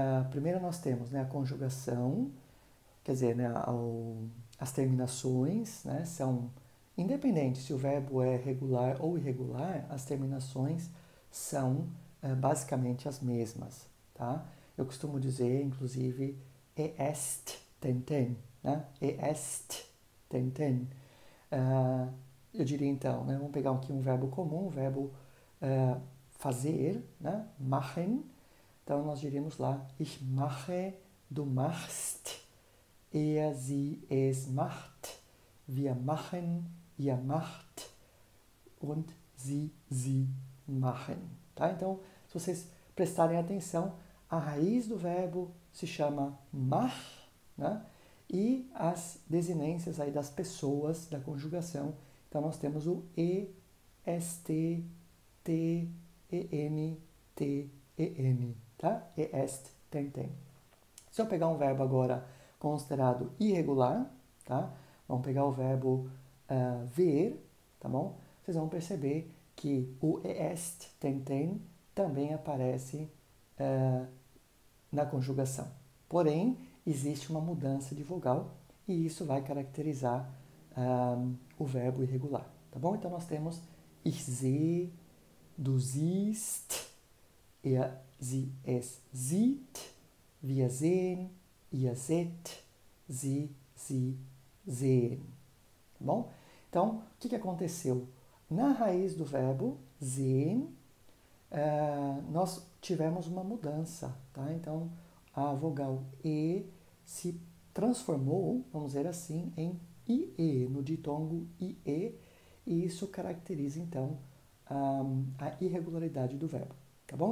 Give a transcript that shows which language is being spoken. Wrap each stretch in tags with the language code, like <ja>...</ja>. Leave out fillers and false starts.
<pt>Primeiro nós temos, né, a conjugação, quer dizer, né, as terminações, né, são independentes se o verbo é regular ou irregular, as terminações são basicamente as mesmas, tá? Eu costumo dizer, inclusive, est ten, né? Est ten. Eu diria então, né, vamos pegar aqui um verbo comum, o verbo fazer, né?</pt> <de>Machen.</de> <pt>Então nós diríamos lá, ich mache, du machst, sie, es macht, wir machen, ihr macht und sie machen. Tá? Então, se vocês prestarem atenção, a raiz do verbo se chama mach, né? E as desinências aí das pessoas da conjugação. Então, nós temos o e, st, t, en, t, en, tá? Est, ten. Se eu pegar um verbo agora considerado irregular, tá? Vamos pegar o verbo ver, tá bom? Vocês vão perceber que o est, ten, também aparece na conjugação. Porém, existe uma mudança de vogal e isso vai caracterizar o verbo irregular, tá bom? Então, nós temos ich sehe, du siehst, sie, es sieht, wir sehen, ihr seht, sie sehen. Tá bom? Então, o que aconteceu? Na raiz do verbo sehen, nós tivemos uma mudança, tá? Então, a vogal E se transformou, vamos dizer assim, em IE, no ditongo IE, e isso caracteriza, então, a irregularidade do verbo, tá bom?</pt>